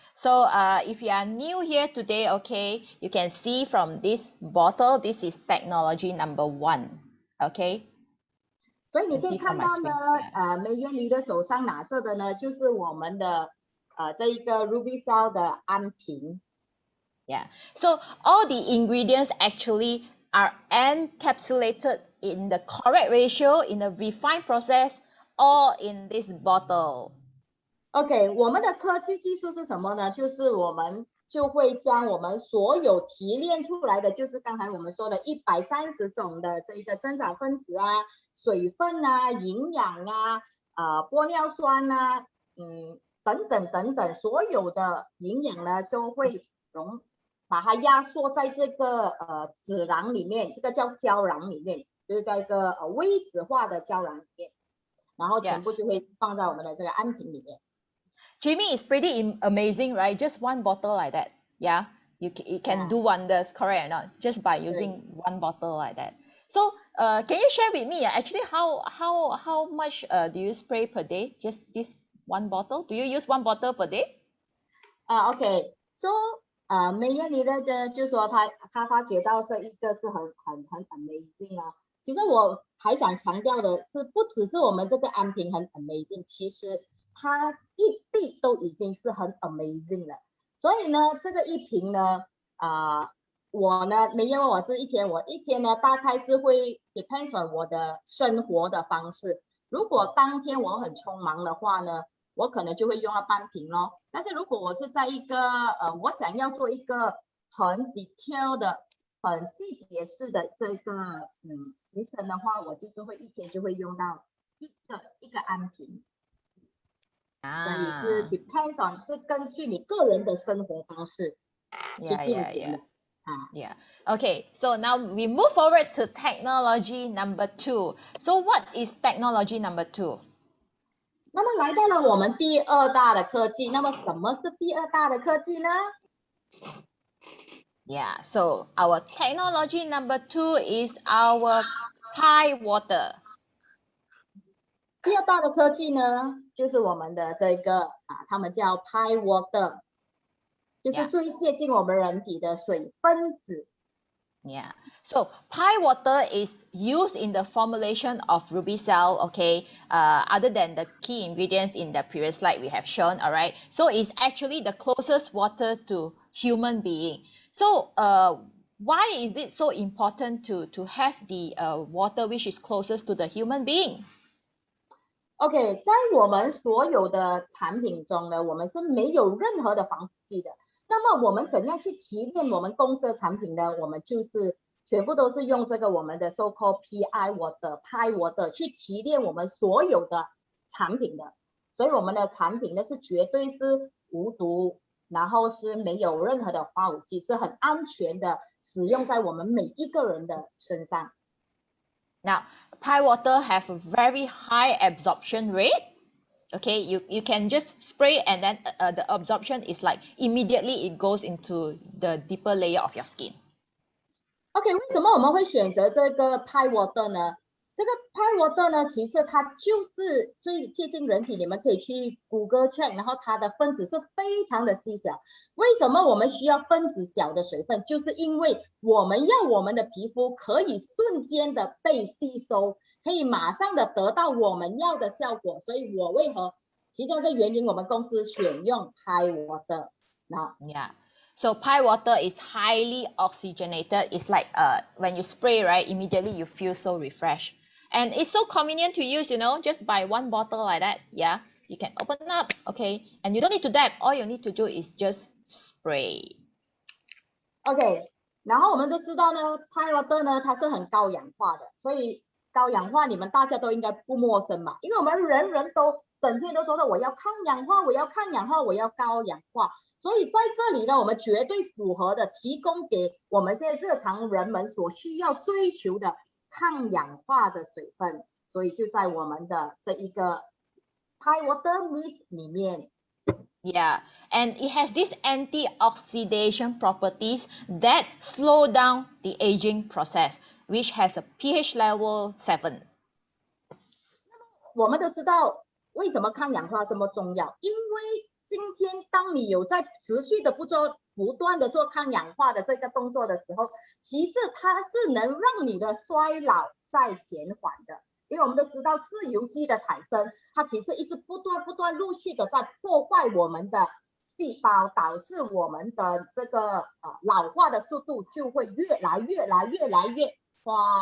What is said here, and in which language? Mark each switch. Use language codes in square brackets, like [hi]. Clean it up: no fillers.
[en] So if you are new here today, okay, you can see from this bottle, this is technology number 1, okay? [zh] 所以你可以看到呢，梅艳妮的手上拿着的呢，就是我们的这一个 RubyCell 的安瓶。 [en] Yeah. So all the ingredients actually are encapsulated in the correct ratio, in a refined process, all in this bottle. [zh] OK， 我们的科技技术是什么呢？就是我们就会将我们所有提炼出来的，就是刚才我们说的130种的这一个增长分子水分营养玻尿酸等等，所有的营养呢，就会把它压缩在这个脂囊里面，这个叫胶囊里面，就是在一个微脂化的胶囊里面，然后全部就会放在我们的这个安瓶里面。 [en] Jamie is pretty amazing, right? Just 1 bottle like that. Yeah, you can do wonders, correct or not? Just by using 1 bottle like that. So, can you share with me actually how much do you spray per day? Just this 1 bottle? Do you use 1 bottle per day? [zh] OK， so 梅艳妮的就说他发觉到这一个是很 amazing 其实我还想强调的是，不只是我们这个安瓶很 amazing， 其实它一地都已经是很 amazing 了。所以呢，这个一瓶呢，我呢，梅艳问我是我一天呢大概是会 [en] depends on [zh] 我的生活的方式。如果当天我很匆忙的话呢，我可能就会用到半瓶咯。但是如果我是在一个我想要做一个很 detail 的很细节式的这个提升的话，我就是会一天就会用到一个安瓶，所以是 [en] depends on [zh] 是根据你个人的生活方式去进行的。 [en] Yeah. Okay. So now we move forward to technology number 2. So what is technology number 2? [zh] 那么来到了我们第二大的科技，那么什么是第二大的科技呢？ [en] Yeah. So our technology number 2 is our Pi water. [zh] 第二大的科技呢，就是我们的这个他们叫 Pi water， 就是最接近我们人体的水分子。 [en] Yeah. So Pi water is used in the formulation of Ruby cell, okay, other than the key ingredients in the previous slide we have shown, all right? So it's actually the closest water to human being. So why is it so important to have the water which is closest to the human being? [zh] OK， 在我们所有的产品中呢，我们是没有任何的防腐剂的。那么我们怎样去提炼我们公司的产品呢？我们就是全部都是用这个我们的 so-called Pi water 去提炼我们所有的产品的。所以我们的产品呢是绝对是无毒，然后是没有任何的化武剂，是很安全的使用在我们每一个人的身上。 [en] Now, Pi water have a very high absorption rate. Okay, you can just spray and then the absorption is like immediately it goes into the deeper layer of your skin. [zh] OK， 为什么我们会选择这个 Pi water 呢？这个 Pi water 呢，其实它就是最接近人体，你们可以去 [en] Google check， [zh] 然后它的分子是非常的细小。为什么我们需要分子小的水分？就是因为我们要我们的皮肤可以瞬间的被吸收，可以马上的得到我们要的效果。所以我为何其中一个原因，我们公司选用 Pi water。 [en] Now, yeah. So Pi water is highly oxygenated. It's like when you spray, right, immediately you feel so refreshed. And it's so convenient to use, you know, just buy one bottle like that. Yeah, you can open up, okay? And you don't need to dab. All you need to do is just spray. [zh] OK， 然后我们都知道呢 ，Pi water 呢，它是很高氧化的，所以高氧化你们大家都应该不陌生吧？因为我们人人都整天都说的我要抗氧化，我要抗氧化，我要高氧化。所以在这里呢，我们绝对符合的提供给我们现在日常人们所需要追求的抗氧化的水分，所以就在我们的这一个 Pi water mist 里面。 [en] Yeah, and it has these antioxidation properties that slow down the aging process, which has a pH level 7. [zh] 我们都知道为什么抗氧化这么重要，因为今天当你有在持续的不断的做抗氧化的这个动作的时候，其实它是能让你的衰老再减缓的。因为我们都知道自由基的产生，它其实一直不断陆续的在破坏我们的细胞，导致我们的这个老化的速度就会越来越快。